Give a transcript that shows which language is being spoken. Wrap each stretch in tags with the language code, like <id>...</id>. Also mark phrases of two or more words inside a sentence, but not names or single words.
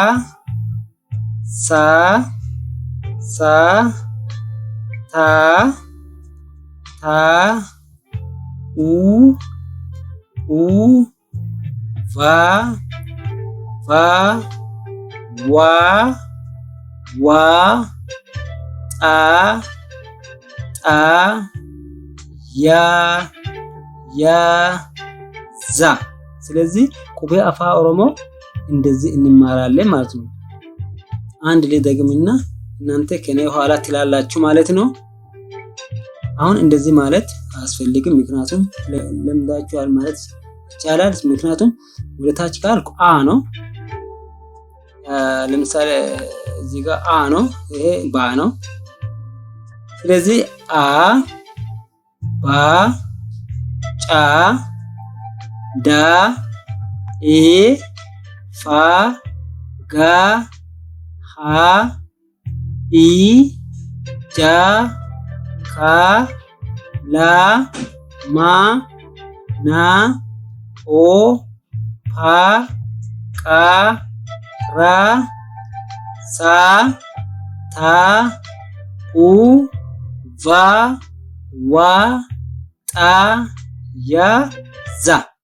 <om>sa ta u va wa xa ya za። ስለዚህ Qubee Afaan Oromoo</om> <am>እንደዚህ እንማራለን ማለት ነው። አንድ ላይ ደግምና እናንተ ከኔ ኋላ ትላላችሁ ማለት ነው። አሁን እንደዚህ ማለት አያስፈልግም፣ ምክንያቱም ለምዳችኋል ማለት ይቻላል። ምክንያቱም ወደ ታች ካልኩ አ ነው። ለምሳሌ እዚህ ጋር አ ነው፣ ይሄ ባ ነው።</am> <om>ስለዚህ a ba ca da e fa ga ha i ja ka la ma na o pa qa ra sa ta u va wa xa ya za</om>